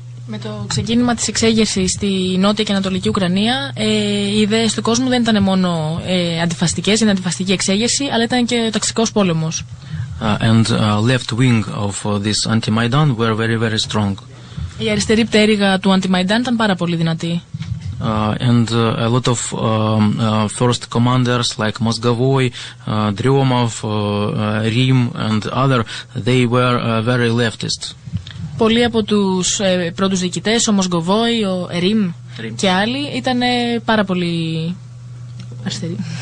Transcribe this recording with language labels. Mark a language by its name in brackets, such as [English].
[Greek] Με το ξεκίνημα της εξέγερσης στη νότια και ανατολική Ουκρανία, οι ιδέες του κόσμου δεν ήταν μόνο αντιφασιστικές, είναι αντιφασιστική εξέγερση, αλλά ήταν και ο ταξικός πόλεμος. [English] And left wing of this anti-Maidan were very, very strong. [Greek] Η αριστερή πτέρυγα του anti-Maidan ήταν πάρα πολύ δυνατή. [English] And a lot of first commanders like Mozgovoi, Dryomov, Rim and other, they were very leftist. [Greek] Πολλοί από τους πρώτους διοικητές, ο Μοσγκοβόη, ο Ριμ και άλλοι, ήταν πάρα πολύ αριστεροί.